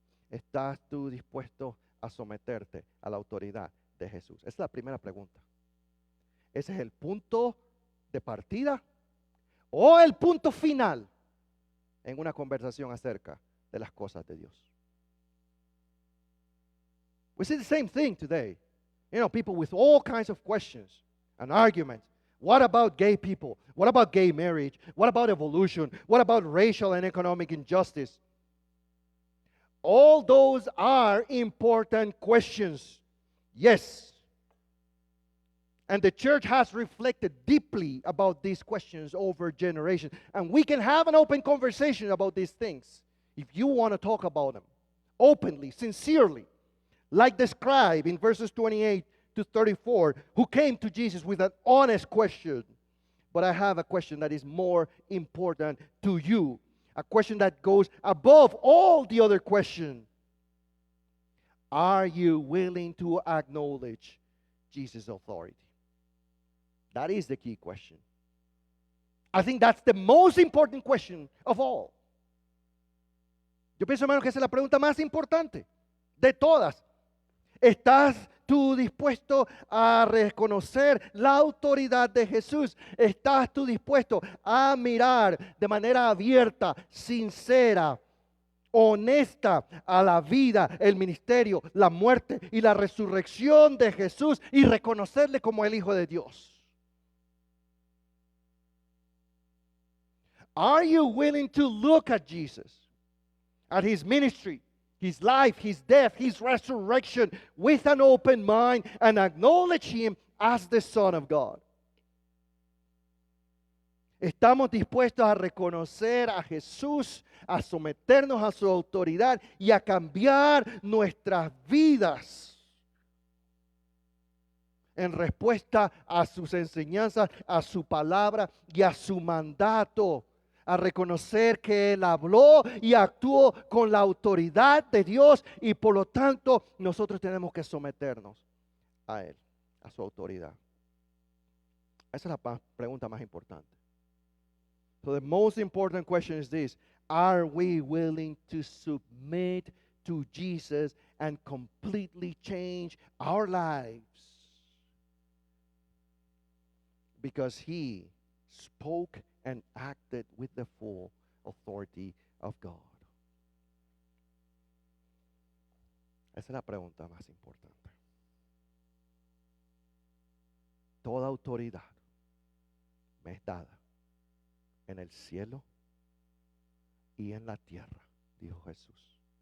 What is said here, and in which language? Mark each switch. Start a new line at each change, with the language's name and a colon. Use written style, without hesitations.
Spanish: ¿Estás tú dispuesto a someterte a la autoridad de Jesús? Esa es la primera pregunta. Ese es el punto de partida o el punto final en una conversación acerca de las cosas de Dios.
English: We see the same thing today. You know, people with all kinds of questions and arguments. What about gay people? What about gay marriage? What about evolution? What about racial and economic injustice? All those are important questions. Yes. And the church has reflected deeply about these questions over generations. And we can have an open conversation about these things if you want to talk about them openly, sincerely, like the scribe in verses 28 to 34, who came to Jesus with an honest question. But I have a question that is more important to you, a question that goes above all the other questions. Are you willing to acknowledge Jesus' authority? That is the key question. I think that's the most important question of all.
Spanish: Yo pienso, hermano, que esa es la pregunta más importante de todas. ¿Estás tú dispuesto a reconocer la autoridad de Jesús? ¿Estás tú dispuesto a mirar de manera abierta, sincera, honesta a la vida, el ministerio, la muerte y la resurrección de Jesús y reconocerle como el Hijo de Dios?
English: Are you willing to look at Jesus, at His ministry, His life, His death, His resurrection with an open mind and acknowledge Him as the Son of God?
Spanish: ¿Estamos dispuestos a reconocer a Jesús, a someternos a su autoridad y a cambiar nuestras vidas en respuesta a sus enseñanzas, a su palabra y a su mandato? A reconocer que Él habló y actuó con la autoridad de Dios y por lo tanto nosotros tenemos que someternos a Él, a su autoridad. Esa es la pregunta más importante.
English: So the most important question is this: are we willing to submit to Jesus and completely change our lives? Because He spoke and acted with the full authority of God.
Spanish: Esa es la pregunta más importante. Toda autoridad me es dada en el cielo y en la tierra, dijo Jesús.